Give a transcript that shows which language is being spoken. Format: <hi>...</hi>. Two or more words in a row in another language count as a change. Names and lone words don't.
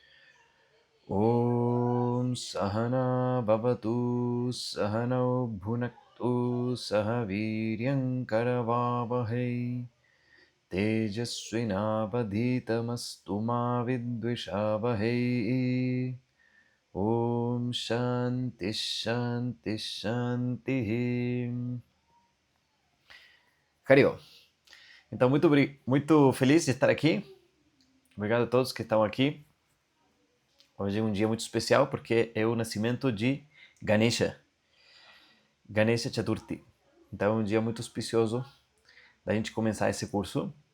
<sa>ॐ सहना भवतु सहनौ भुनक्तु सहवीर्यं करवावहै तेजस्विनावधीतमस्तु मा विद्विषावहै. ॐ शान्तिः शान्तिः शान्तिः. Cario.</sa> <pt>Então, muito feliz de estar aqui. Obrigado a todos que estão aqui. Hoje é um dia muito especial porque é o nascimento de Ganesha. Ganesha Chaturthi. Então, é um dia muito auspicioso da gente começar esse curso.</pt>